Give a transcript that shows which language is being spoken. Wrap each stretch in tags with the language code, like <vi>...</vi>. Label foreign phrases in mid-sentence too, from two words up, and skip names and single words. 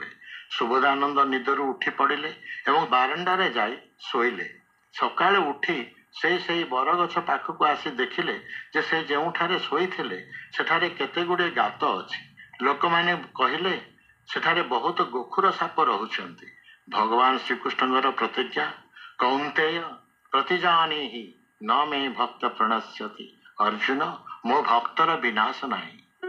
<or>ସୁବୋଧାନନ୍ଦ ନିଦରୁ ଉଠି ପଡ଼ିଲେ ଏବଂ ବାରଣ୍ଡାରେ ଯାଇ ଶୋଇଲେ। ସକାଳେ ଉଠି ସେ ବରଗଛ ପାଖକୁ ଆସି ଦେଖିଲେ ଯେ ସେ ଯେଉଁଠାରେ ଶୋଇଥିଲେ ସେଠାରେ କେତେ ଗୁଡ଼େ ଗାତ ଅଛି। ଲୋକ ମାନେ କହିଲେ ସେଠାରେ ବହୁତ ଗୋଖୁର ସାପ ରହୁଛନ୍ତି। ଭଗବାନ ଶ୍ରୀକୃଷ୍ଣଙ୍କର ପ୍ରତିଜ୍ଞା</or> <sa>कौन्तेय प्रतिजानीहि न मे भक्त प्रणश्यति।</sa> <or>ଅର୍ଜୁନ ମୋ ଭକ୍ତର ବିନାଶ ନାହିଁ।</or>